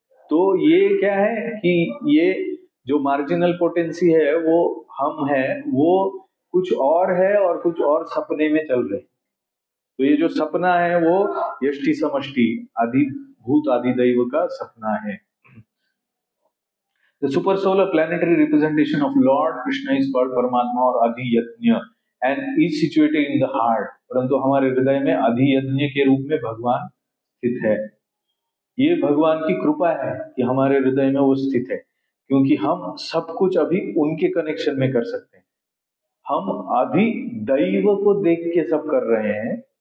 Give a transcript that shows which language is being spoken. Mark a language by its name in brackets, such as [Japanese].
[Hindi] तो ये क्या है कि ये जो मार्जिनल पोटेंसी है वो हम है, वो कुछ और है और कुछ और सपने में चल रहे हैं। तो ये जो सपना है वो यष्टि समष्टि अधिभूत आदिदैव का सपना है। [English] The super soul, a planetary representation of Lord Krishna, is called Paramatma [Hindi] और [English] अधियज्ञ and is situated in the heart। [Hindi] परंतु हमारे हृदय में अधियज्ञ के रूप में भगवान स्थित है। ये भगवान की कृपा है कि हमारे हृदय में वो स्थित है, क्योंकि हम सब कुछ अभी उनके कनेक्शन में कर सकते हैं। हम अधिदैव को देख के सब कर रहे हैं।